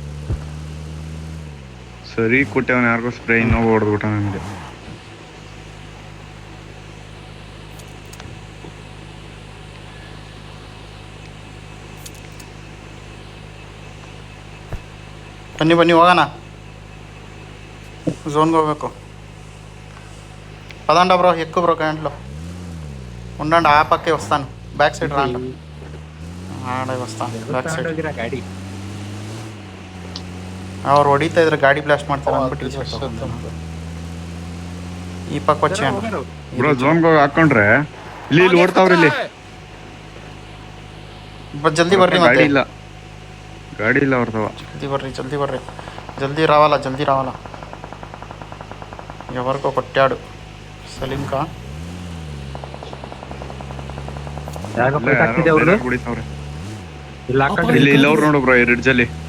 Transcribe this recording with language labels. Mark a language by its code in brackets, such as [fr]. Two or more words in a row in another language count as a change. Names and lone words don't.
[kn] ಸರಿ ಕೊಟ್ಟವನ ಯಾರಿಗೋ ಸ್ಪ್ರೇ, ಇನ್ನೊಬ್ಬ ಹೊಡೆದ್ಬಿಟ್ಟ ನನಗೆ. ಬನ್ನಿ ಹೋಗೋಣ. ಝೋನ್ಗೆ ಹೋಗ್ಬೇಕು. [te] పదండి బ్రో, ఎక్కువ బ్రో కరెంట్లో ఉండండి. ఆ పక్కే వస్తాను, [en] back side [te] రాండి. ఆడే వస్తాను [en] back side. [kn] ಗಾಡಿ ಅವ್ರು ಹೊಡಿತಾ ಇದ್ರೆ ಗಾಡಿ ಬ್ಲಾಸ್ಟ್ ಮಾಡ್ತಾರೆ ಅಂದ್ಬಿಟ್ಟು ಈ ಪಕ್ಕ వచ్చే ಬ್ರೋ ಝೋನ್ಗೆ ಹೋಗಿ ಹಾಕೊಂಡ್ರೆ ಇಲ್ಲಿ ಓಡ್ತಾವ್ರಿ. ಇಲ್ಲಿ ಜಲ್ದಿ ಬರ್ರಿ. ಗಾಡಿ ಮತ್ತೆ ಗಾಡಿ ಇಲ್ಲ ಅವ್ರದವ. జల్దీ ಬರ್ರಿ. [te] జల్దీ రావాలా. ఎవరికో కొట్టాడు సలీంకా. [kn] ಹಾಕ್ತಿದೆ ಅವ್ರು. ಕುಡಿತಾವ್ರೆ ಇಲ್ಲಿ ಹಾಕೊಂಡ್ರೆ ಇಲ್ಲಿ ಅವ್ರು ನೋಡು ಬ್ರೋ, ಈ ರಿಡ್ಜಲ್ಲಿ.